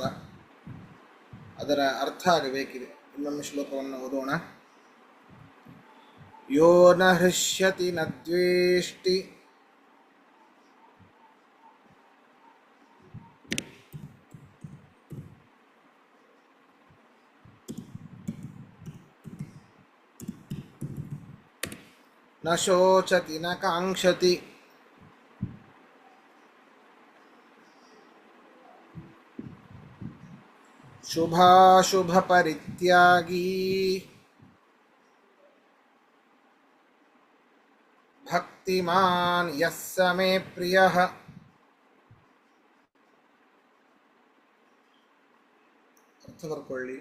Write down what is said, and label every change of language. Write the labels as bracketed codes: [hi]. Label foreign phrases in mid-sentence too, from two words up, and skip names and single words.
[kn] ಅದರ ಅರ್ಥ ಆಗಬೇಕಿದೆ. ಇನ್ನೊಂದು ಶ್ಲೋಕವನ್ನು ಓದೋಣ. [sa] ಯೋ ನ ಹೃಷ್ಯತಿ ನ ದ್ವೇಷ್ಟಿ ನ ಶೋಚತಿ ನ ಕಾಂಕ್ಷತಿ ಶುಭಾಶುಭ ಪರಿತ್ಯಾಗೀ ಭಕ್ತಿಮಾನ್ ಯಃ ಸ ಮೇ ಪ್ರಿಯಃ. [kn] ಅರ್ಥ ಬರ್ಕೊಳ್ಳಿ.